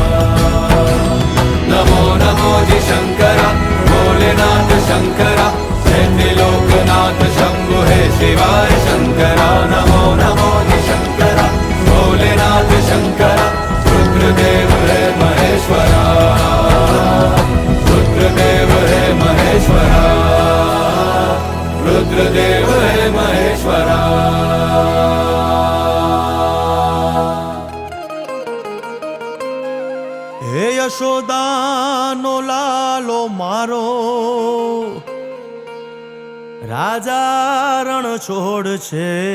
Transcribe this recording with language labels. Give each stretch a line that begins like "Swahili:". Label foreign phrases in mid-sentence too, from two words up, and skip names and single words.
Hindi: नमो नमो जी शंकरा भोलेनाथ शंकरा, जय त्रिलोकनाथ शंभु हे शिवाय शंकरा। नमो नमो जी शंकरा भोलेनाथ शंकरा, रुद्रदेव हे महेश्वरा। रुद्रदेव हे महेश्वरा, रुद्रदेव हे महेश्वरा।
Gujarati: હે યશોદાનો લાલો મારો, રાજા રણ છોડ છે.